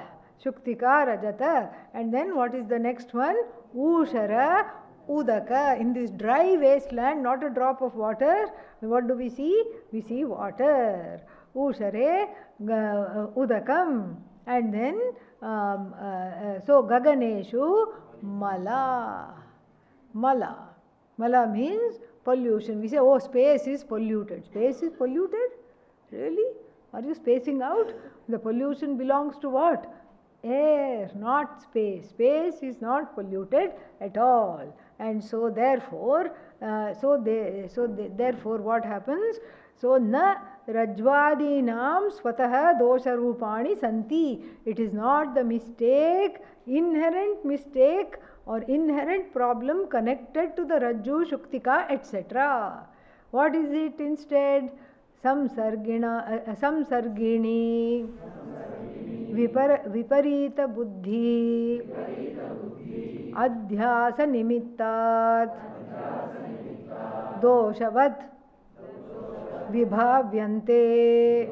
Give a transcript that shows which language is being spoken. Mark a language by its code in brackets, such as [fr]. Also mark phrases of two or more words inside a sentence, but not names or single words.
[sa] शुक्तिका, रजत. [en] And then what is the next one? [sa] ऊषर, उदक. [en] In this dry wasteland, not a drop of water. What do we see? We see water. [sa] ऊषरे, उदकम्. [en] And then, [sa] so गगनेषु मल. [en] Mala. Mala means pollution. We say, oh, space is polluted. Space is polluted? Really? Are you spacing out? The pollution belongs to what? Air, not space. Space is not polluted at all. And so therefore, therefore what happens? [sa] So न रज्ज्वादीनां स्वतः दोष रूपाणि सन्ति. [en] It is not the mistake, inherent mistake or inherent problem connected to the Rajju, Shuktika, etc. What is it instead? [sa] संसर्गिणी विपरीत बुद्धि अध्यास निमित्तात् दोषवत् विभाव्यन्ते.